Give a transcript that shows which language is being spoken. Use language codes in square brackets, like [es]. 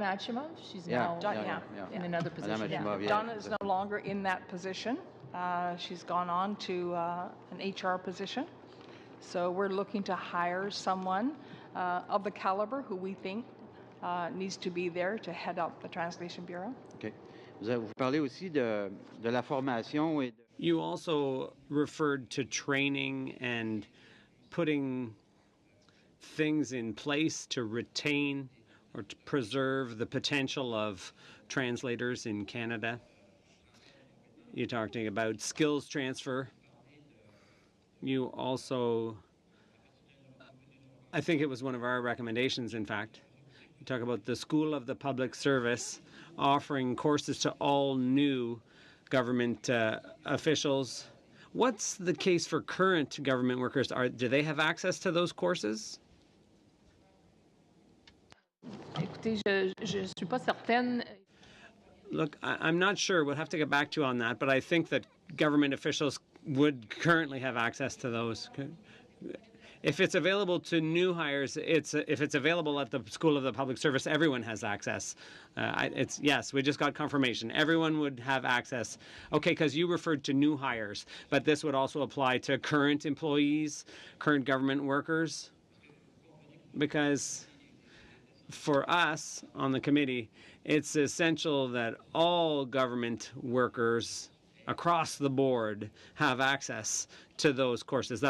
[en] Donna Achimov, she's now in another position. Madame Achimov, yeah. Donna is no longer in that position. She's gone on to an HR position. So we're looking to hire someone of the caliber who we think needs to be there to head up the Translation Bureau. OK. [fr] Vous parlez aussi de la formation et de... [en] You also referred to training and putting things in place to retain or to preserve the potential of translators in Canada. You're talking about skills transfer. You also, I think it was one of our recommendations, in fact, you talk about the School of the Public Service offering courses to all new government officials. What's the case for current government workers? Do they have access to those courses? [fr] Écoutez, je suis pas certaine. [en] Look, I'm not sure. We'll have to get back to you on that, but I think that government officials would currently have access to those. If it's available to new hires, if it's available at the School of the Public Service, everyone has access. Yes, we just got confirmation. Everyone would have access. Okay, because you referred to new hires, but this would also apply to current employees, current government workers, because for us on the committee, it's essential that all government workers across the board have access to those courses.